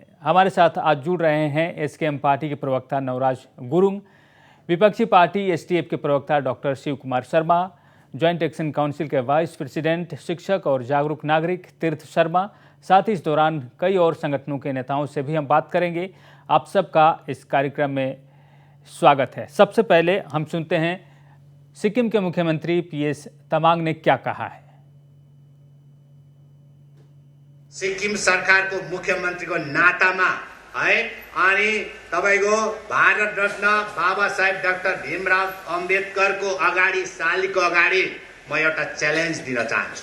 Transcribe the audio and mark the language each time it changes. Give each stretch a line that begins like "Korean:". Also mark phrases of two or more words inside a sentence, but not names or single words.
Hindi: हमारे साथ आज जुड़ रहे हैं एसकेएम पार्टी के प्रवक्ता नवराज गुरुंग, विपक्षी पार्टी एसटीएफ के प्रवक्ता डॉक्टर शिव कुमार शर्मा, ज्वाइंट एक्शन काउंसिल के वाइस प्रेसिडेंट शिक्षक और जागरूक नागरिक तीर्थ शर्मा। साथ ही इस दौरान कई और संगठनों के नेताओं से भी हम बात करेंगे। आप सबका इस कार्यक्रम में स्वागत है। सबसे पहले हम सुनते हैं सिक्किम के मुख्यमंत्री पीएस तमांग ने क्या कहा है।
Nepali: सिक्किम सरकारको मुख्यमन्त्रीको नातामा है अनि तपाईको भारत रत्न बाबा साहेब डाक्टर भीमराव अम्बेडकरको अगाडि शालीको अगाडि म एउटा च्यालेन्ज दिन चाहन्छु।